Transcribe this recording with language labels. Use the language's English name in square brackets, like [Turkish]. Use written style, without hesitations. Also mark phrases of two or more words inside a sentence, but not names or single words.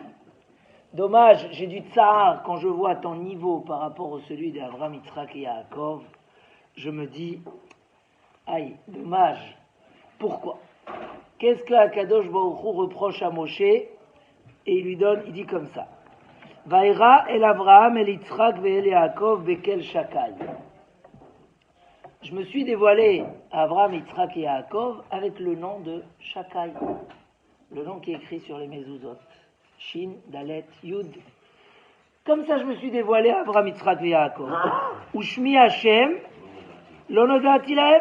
[French] Dommage, j'ai du tsahar quand je vois ton niveau par rapport au celui d'Avraham, Yitzhak et Yaakov. Je me dis, aïe, dommage. Pourquoi? Qu'est-ce que Akadosh Baruch Hu reproche à Moshe? Et il dit comme ça. [Hebrew] וארא אל אברהם אל יצחק ואל יעקב באל שדי. [French] Je me suis dévoilé à Avraham, Yitzhak et Yaakov avec le nom de Shakai, le nom qui est écrit sur les mezuzot. [Hebrew] שין, דלת, יוד. [French] Comme ça, je me suis dévoilé à Avraham, Yitzhak et Yaakov. [Hebrew] ושמי השם לא נודעתי להם.